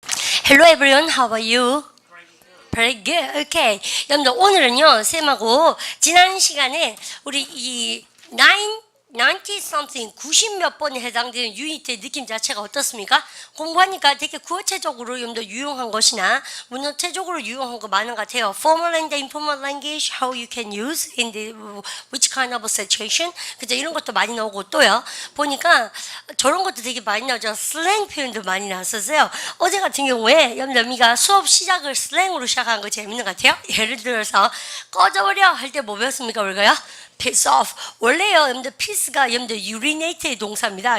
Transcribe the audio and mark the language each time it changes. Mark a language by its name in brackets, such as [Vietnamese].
[English] Hello everyone, how are you? Very good. Okay. [Korean] 여러분들 오늘은요 쌤하고 지난 시간에 우리 이 [English] 90 something [Korean] 90 몇 번에 해당되는 유닛의 느낌 자체가 어떻습니까? 공부하니까 되게 구어체적으로 좀 더 유용한 것이나 문어체적으로 유용한 거 많은 것 같아요. [English] Formal and informal language, how you can use in the which kind of situation. [Korean] 그죠? 이런 것도 많이 나오고 또요. 보니까 저런 것도 되게 많이 나오죠. 슬랭 표현도 많이 나왔었어요. 어제 같은 경우에 여러분들가 수업 시작을 슬랭으로 시작한 거 재밌는 것 같아요. 예를 들어서 꺼져버려 할 때 뭐 배웠습니까? 우리가요? [English] piss off. [Korean] 원래요, 여러분들 piss가 여러분들 urinate의 동사입니다.